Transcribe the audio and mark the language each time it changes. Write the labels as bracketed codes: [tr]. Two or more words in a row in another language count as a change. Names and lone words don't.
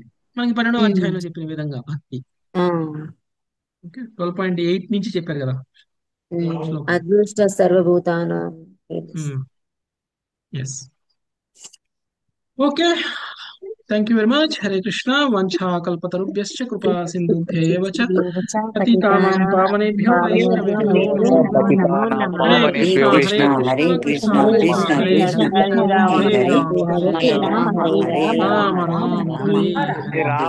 [te] మనకి 12వ అధ్యాయంలో చెప్పిన విధంగా భక్తి. ఓకే, 12.8 నుంచి చెప్పారు కదా శ్లోకం. [sa] అదృష్ట సర్వభూతానాం. [en] yes, okay, thank you very much. [sa] హరే కృష్ణ. వంఛా కల్పతరుభ్యశ్చ కృపా సింధుభ్యైవ చ పతితానాం పావనేభ్యో వైష్ణవేభ్యో నమో నమః. హరే కృష్ణ హరే కృష్ణ కృష్ణ కృష్ణ హరే రామ హరే రామ రామ రామ హరే హరే.